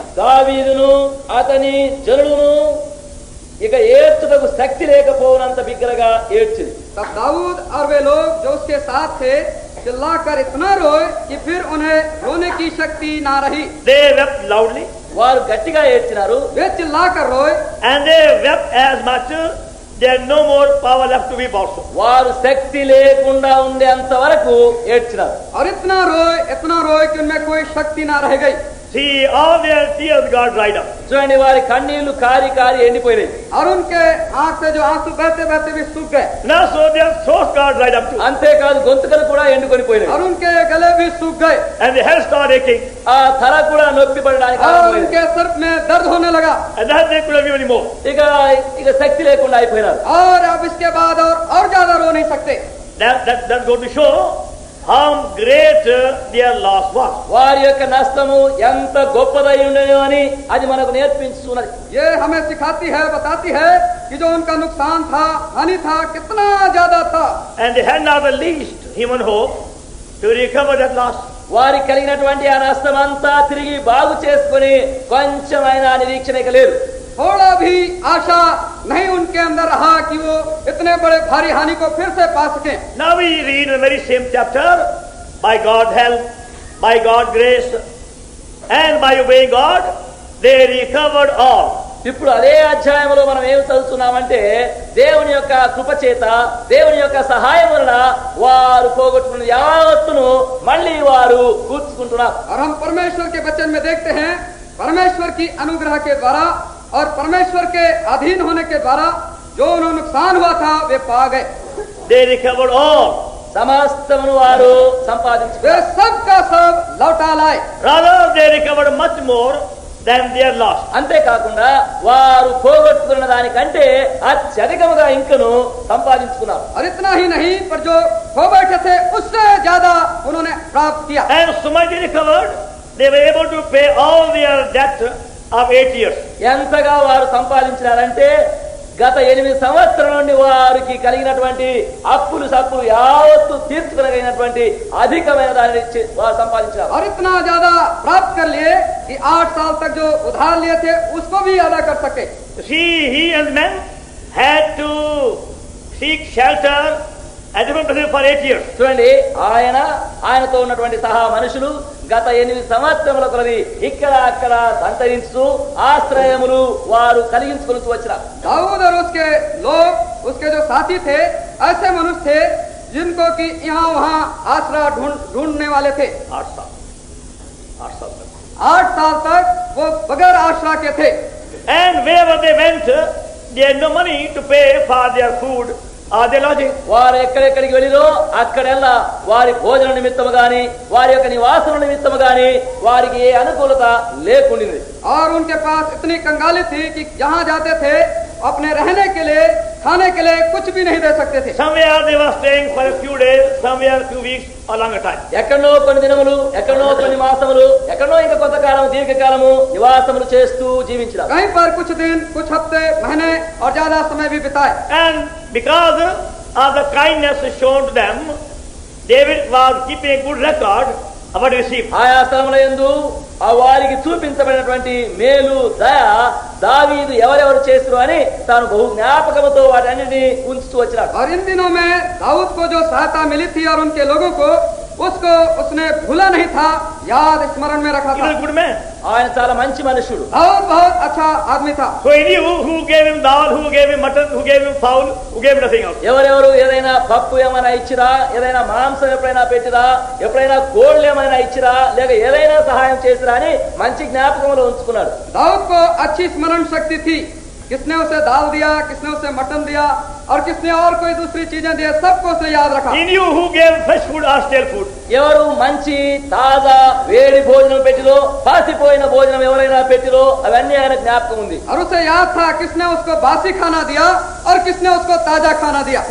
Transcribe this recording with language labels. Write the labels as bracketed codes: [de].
[te] దావీదును అతని జనులను ఇక ఏడ్చుటకు శక్తి లేకపోనంత బిగ్గరగా ఏడ్చింది. [hi] तब दाऊद और वे लोग जो उसके साथ थे चिल्लाकर इतना रोए कि फिर उन्हें रोने की शक्ति ना रही। [en] They wept loudly, [te] వారు గట్టిగా ఏడ్చినారు. [hi] वे चिल्लाकर रोए [en] and they wept as much they had no more power left to weep also. [te] వారు శక్తి లేకుండా ఉండేంత వరకు ఏడ్చినారు. [hi] और इतना रोए कि उनमें कोई शक्ति ना रह गई। [en] See, all their tears got dried up. [te] చూడండి, వారి కన్నీళ్లు కారి కారి ఎండిపోయినాయి. [hi] और उनके आंख से जो आंसू बहते बहते भी सूख गए। [en] Now so their throats got dried up too. [te] అంతేకాదు గొంతుకలు కూడా ఎండుకొని పోయినాయి. [hi] और उनके गले भी सूख गए। [en] And the head started aching. [te] ఆ తల కూడా నొప్పి పడడానికి [hi] और [te] ఆరంభమైంది. [hi] उनके सर में दर्द होने लगा। [en] And that they couldn't weep anymore. [te] ఇక శక్తి లేకుండా అయిపోయినారు. [hi] और अब इसके बाद और ज्यादा रो नहीं सकते। [en] That's going to show how great their loss was. [te] వారి యొక్క నష్టము ఎంత గొప్పదై ఉండేనో అని అది మనకు నేర్పించుతున్నది. [hi] ये हमें सिखाती है, बताती है कि जो उनका नुकसान था, हानि था, कितना ज्यादा था। [en] And they had not the least human hope to recover that loss. [te] వారికి కలిగినటువంటి ఆ నష్టం అంతా తిరిగి బాగు చేసుకుని కొంచెమైనా నిరీక్షణ ఇక లేదు. [hi] थोड़ा भी आशा नहीं उनके अंदर रहा कि वो इतने बड़े भारी हानि को फिर से पा सके। [en] Now we read in the very same chapter, by God's help, by God's grace, and by obeying God, they recovered all. [te] ఇప్పుడు అదే అధ్యాయంలో మనం ఏం చదువుతున్నామంటే దేవుని యొక్క కృప చేత, దేవుని యొక్క సహాయం వలన వారు పోగొట్టుకున్న యావత్తును మళ్ళీ వారు కూర్చుకుంటున్నారు. [hi] और हम परमेश्वर के वचन में देखते हैं, परमेश्वर की अनुग्रह के द्वारा और परमेश्वर के अधीन होने के द्वारा जो उन्हें नुकसान हुआ था वे पा गए। [en] They recovered all. [te] సమస్తమును వారు సంపాదించుకున్నారు. [hi] वे सब का सब लौटा लाए। [en] Rather, they recovered much more than their loss. [te] అంతేకాకుండా వారు పోగొట్టుకున్న దానికంటే అత్యధికముగా ఇంకను సంపాదించుకున్నారు. [hi] और इतना ही नहीं, पर जो खो बैठे थे उससे ज्यादा उन्होंने प्राप्त किया। [en] And so much they recovered, they were able to pay all their debt of 8 years. [te] ఎంతగా వారు సంపాదించినారంటే గత 8 సంవత్సరాల నుండి వారికి కలిగినటువంటి అప్పులు సప్పులు యావత్తు తీర్చుకోగలిగినటువంటి అధికమైన దానిని వారు సంపాదించారు. [hi] और इतना ज्यादा प्राप्त कर लिए कि 8 साल तक जो उधार लिए थे उसको भी अदा कर सके। [en] See, he and men had to seek shelter at different places for 8 years. [te] చూడండి, ఆయనతో ఉన్నటువంటి సహా మనుషులు గత 8 సంవత్సరముల కొలది ఇక్కడ అక్కడ సంతరించు ఆశ్రయములు వారు కలిగించుకొని వచ్చినారు. [hi] दाऊद और उसके लोग, उसके जो साथी थे, ऐसे मनुष्य थे जिनको कि यहाँ वहाँ आसरा ढूंढने वाले थे। 8 साल. 8 साल तक. 8 साल तक वो बगैर आसरा के थे। [en] And wherever they went, they had no money to pay for their food or their lodging. [te] వారు ఎక్కడెక్కడికి వెళ్ళిరో అక్కడెల్లా వారి భోజన నిమిత్తము గాని వారి యొక్క నివాసన నిమిత్తము గాని వారికి ఏ అనుకూలత లేకుండింది. [hi] और उनके पास इतनी कंगाली थी कि जहाँ जाते थे अपने रहने के लिए, खाने के लिए कुछ भी नहीं दे सकते थे। [en] Somewhere they were staying for a few days, somewhere a few weeks or longer time. [te] ఎక్కడో కొన్ని దినములు, ఎక్కడో కొన్ని మాసములు, ఎక్కడో ఇంకా కొంతకాలం దీర్ఘకాలము నివాసములు చేస్తూ జీవించారు. [hi] कहीं पर कुछ दिन, कुछ हफ्ते, महीने और ज्यादा समय भी बिताए। [en] And because of the kindness shown to them, David was keeping a good record of what he received. [te] ఆయా స్థలముల యందు ఆ వారికి చూపించబడినటువంటి మేలు దయ దావీదు ఎవరెవరు చేస్తున్నారు అని తాను బహు జ్ఞాపకముతో వాటన్నిటిని ఉంచుతూ వచ్చినాడు. [hi] और इन दिनों में दाऊद को जो सहायता मिली थी और उनके लोगों को, उसको उसने भूला नहीं था, याद स्मरण में रखा [en] He [hi] था। [en] was a good man. [te] ఆయన చాలా మంచి మనుషుడు. [hi] दाऊद बहुत अच्छा आदमी था। [en] So he knew who gave him dal, who gave him mutton, who gave him fowl, who gave him nothing else. [te] ఎవరెవరు ఏదైనా పప్పు ఏమైనా ఇచ్చిరా, ఏదైనా మాంసం ఎప్పుడైనా పెట్టిరా, ఎప్పుడైనా కోళ్ళు ఏమైనా ఇచ్చిరా, లేక ఏదైనా సహాయం చేసిరా అని మంచి జ్ఞాపకంలో ఉంచుకున్నాడు. [hi] दाऊद को अच्छी स्मरण शक्ति थी। किसने उसे दाल दिया, किसने उसे मटन दिया और किसने और कोई दूसरी चीजें दी, सबको उसने याद रखा। [en] He knew who gave fresh food or stale food. [te] ఎవరు మంచి తాజా వేడి భోజనం పెట్టిరో, పాసిపోయిన భోజనం ఎవరైనా పెట్టిరో అవన్నీ ఆయన జ్ఞాపకం ఉంది. [hi] और उसे याद था किसने उसको बासी खाना दिया और किसने उसको ताजा खाना दिया।